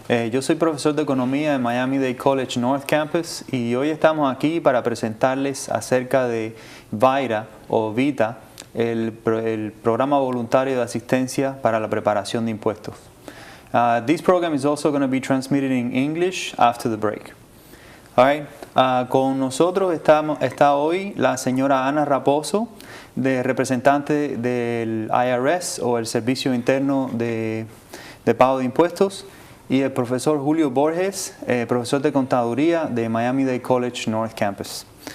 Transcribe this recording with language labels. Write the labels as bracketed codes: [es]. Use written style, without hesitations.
[es] Yo soy profesor de economía en Miami Dade College North Campus y hoy estamos aquí para presentarles acerca de VITA o VITA, el programa voluntario de asistencia para la preparación de impuestos. [en] This program is also going to be transmitted in English after the break. All right. [es] Con nosotros está hoy la señora Ana Raposo, representante del IRS o el Servicio Interno de Pago de Impuestos, y el profesor Julio Borges, profesor de Contaduría de Miami Dade College North Campus.